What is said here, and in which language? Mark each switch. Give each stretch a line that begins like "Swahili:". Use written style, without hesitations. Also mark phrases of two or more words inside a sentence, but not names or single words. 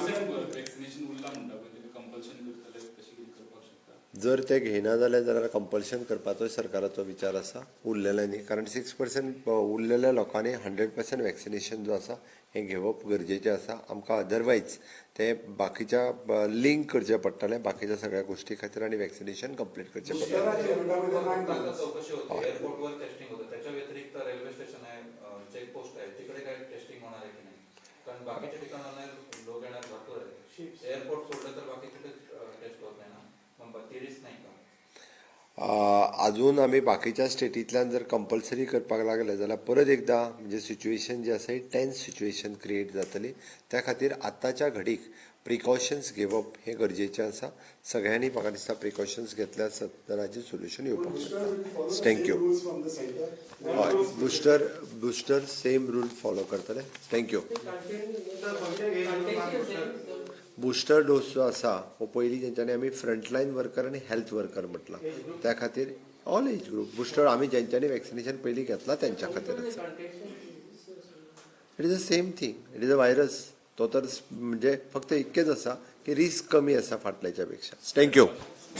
Konkani: जर ते घेयना जाल्यार कंपल्शन करपाचो सरकाराचो विचार आसा उरलेल्यांनी, कारण 6% उरलेल्या लोकांनी 100% वॅक्सिनेशन जो आसा हें घेवप गरजेचें आसा. आमकां अदरवायज ते बाकीच्या लिंक करचें पडटलें बाकीच्या सगळ्या गोश्टी खातीर आनी वॅक्सिनेशन कंप्लीट करचें पडटलें.
Marathi: चौकशी होते, एअरपोर्टवर टेस्टिंग होतं, त्याच्या व्यतिरिक्त रेल्वे स्टेशन आहे, चेकपोस्ट आहे, तिकडे काय टेस्टिंग होणार आहे की नाही? कारण बाकीच्या ठिकाणाला लोक येणार भरपूर आहे. एअरपोर्ट सोडलं तर बाकी कुठे टेस्ट होत नाही ना, मग ती रिस्क नाही का?
Konkani: अजून आमी बाकीच्या स्टेटींतल्यान जर कंपल्सरी करपाक लागले जाल्यार परत एकदां म्हणजे सिच्युएशन जी आसा ही
English: tense situation create
Konkani: जातली. त्या खातीर आतांच्या घडीक प्रिकॉशन्स घेवप हें गरजेचें आसा. सगळ्यांनी म्हाका दिसता प्रिकॉशन्स घेतले आसत जाल्यार हाजें सोल्युशन येवपाक शकता. थँक्यू. हय,
English: booster same rule follow
Konkani: करतले. थँक्यू. बुस्टर डोस जो आसा हो पयलीं तेंच्यांनी आमी
English: frontline worker
Konkani: आनी
English: health worker
Konkani: म्हटलां. त्या खातीर
English: all age group booster
Konkani: आमी जेंच्यांनी वॅक्सिनेशन पयलीं घेतलां तेंच्या खातीर आसा.
English: it is the same thing, it is a virus.
Konkani: तो तर म्हणजे फक्त इतकेंच आसा की रिस्क कमी आसा फाटल्याच्या पेक्षा. थँक्यू.